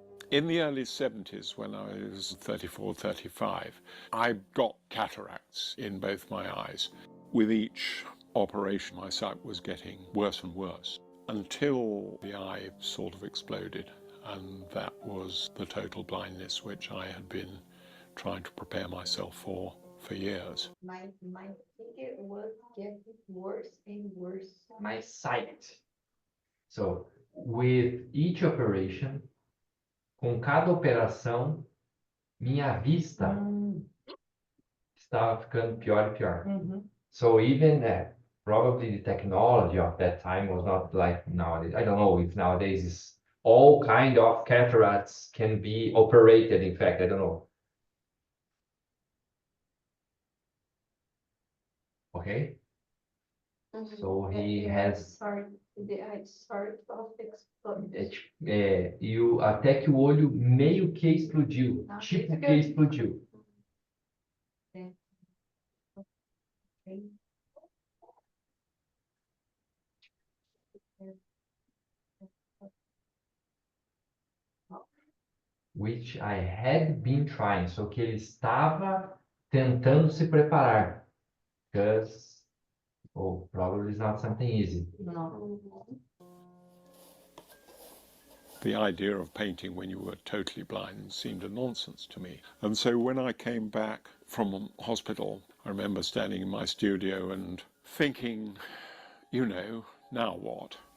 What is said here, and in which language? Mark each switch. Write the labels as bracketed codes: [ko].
[en] In the early 70s, when I was 34, 35, I got cataracts in both my eyes. With each operation, my sight was getting worse and worse, until the eye sort of exploded, and that was the total blindness which I had been trying to prepare myself for years. My figure was getting worse and worse. My sight. So, with each operation, [pt] com cada operação, minha vista estava ficando pior e pior. [en] So even probably the technology of that time was not like nowadays. I don't know if nowadays is all kind of cataracts can be operated. In fact, I don't know. Okay. So he has. The eye sort of exploded. [pt] Até que o olho meio que explodiu. Tipo que explodiu. [en] Okay. Which I had been trying. [pt] So que ele estava tentando se preparar. [en] Because, probably it's not something easy. No. The idea of painting when you were totally blind seemed a nonsense to me. And so when I came back from hospital, I remember standing in my studio and thinking, you know, now what?